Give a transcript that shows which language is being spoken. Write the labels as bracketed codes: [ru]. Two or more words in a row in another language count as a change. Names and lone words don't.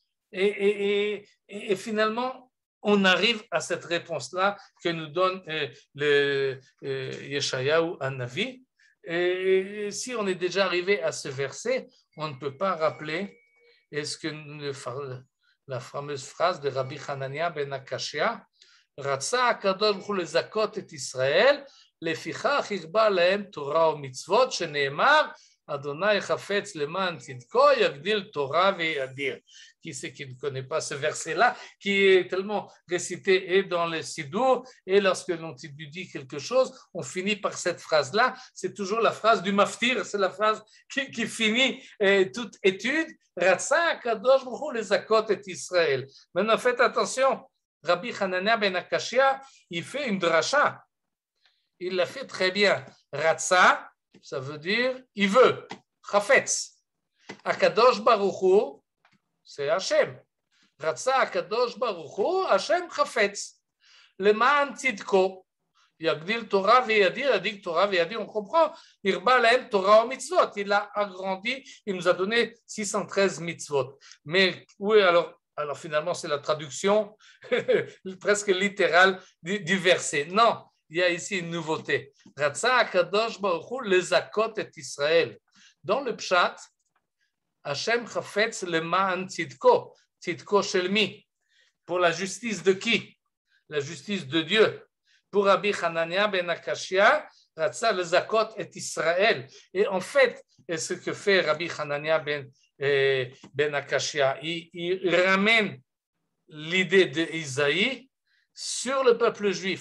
[fr] Et finalement, on arrive à cette réponse-là que nous donne le Yeshayahu Hanavi. Et si on est déjà arrivé à ce verset, on ne peut pas rappeler est-ce que la fameuse phrase de Rabbi Hanania ben Akashia, [he] רצה הקדוש ברוך הוא לזכות את ישראל לפיכך הרבה להם תורה ומצוות שנאמר ה' חפץ למען צדקו יגדיל תורה ויאדיר. [fr] Qui c'est qui ne connaît pas ce verset-là, qui est tellement récité et dans le Sidour, et lorsque l'on dit quelque chose, on finit par cette phrase-là. C'est toujours la phrase du maftir, c'est la phrase qui finit toute étude. [he] רצה קדוש ברוך הוא לזכות את ישראל. [fr] Maintenant, faites attention, Rabbi Hanania ben Akashia, il fait une dracha. Il l'a fait très bien. Ratsa, ça veut dire il veut. Chafetz. [he] הקדוש ברוך הוא, [fr] c'est Hachem. [he] רצה הקדוש ברוך הוא השם חפץ. למען צדקו יגדיל תורה ויאדיר יגדיל תורה ויאדיר, yagdil Torah ve'yadir, [fr] on comprend. [he] הרבה להם תורה ומצוות. [fr] Il a agrandi, il nous a donné 613 mitzvot. Mais oui, alors finalement, c'est la traduction presque littérale du verset. Non, il y a ici une nouveauté. [he] רצה הקדוש ברוך הוא לזכות את ישראל. [fr] Dans le [he] פשט השם חפץ למען צדקו צדקו של מי, [fr] pour la justice de qui? La justice de Dieu. Pour Rabbi Hanania ben Akashia, [he] רצה לזכות את ישראל. [fr] Et en fait, ce que fait Rabbi Hanania ben Akashia, il ramène l'idée d'Isaïe sur le peuple juif.